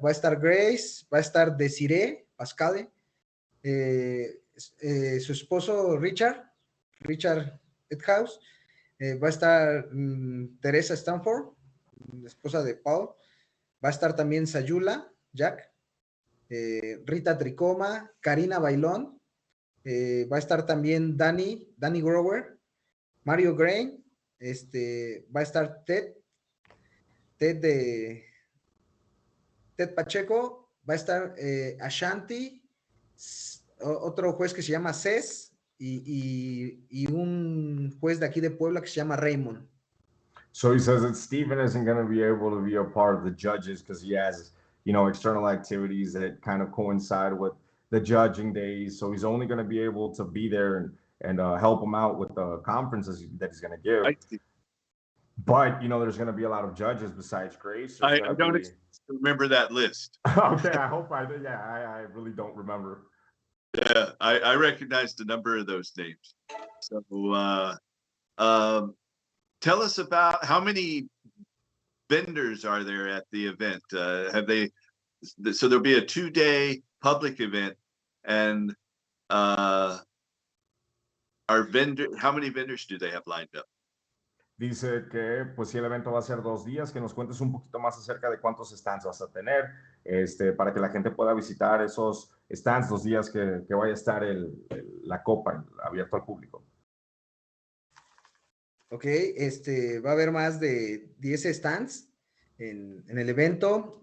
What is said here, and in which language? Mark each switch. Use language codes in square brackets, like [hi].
[es] Va a estar Grace, va a estar Desiree Pascale, su esposo Richard Edhouse, va a estar Teresa Stanford, la esposa de Paul, va a estar también Sayula Jack, Rita Tricoma, Karina Bailón, va a estar también Danny Grover, Mario Grain, va a estar Ted Ted Pacheco, va a estar Ashanti, otro juez que se llama Cés y un juez de aquí de Puebla que se llama Raymond. [en] So he says that Steven isn't going to be able to be a part of the judges because he has, external activities that kind of coincide with the judging days. So he's only going to be able to be there and help him out with the conferences that he's going to give. I see. But, there's going to be a lot of judges besides Grace. I don't remember that list. Okay, I hope I really don't remember. Yeah, I recognized a number of those names. So tell us about how many vendors are there at the event? So there'll be a 2-day public event, and how many vendors do they have lined up? [es] Dice que pues sí, el evento va a ser 2 días, que nos cuentes un poquito más acerca de cuántos stands vas a tener, para que la gente pueda visitar esos stands 2 días que vaya a estar la copa abierto al público. Ok, va a haber más de 10 stands en el evento.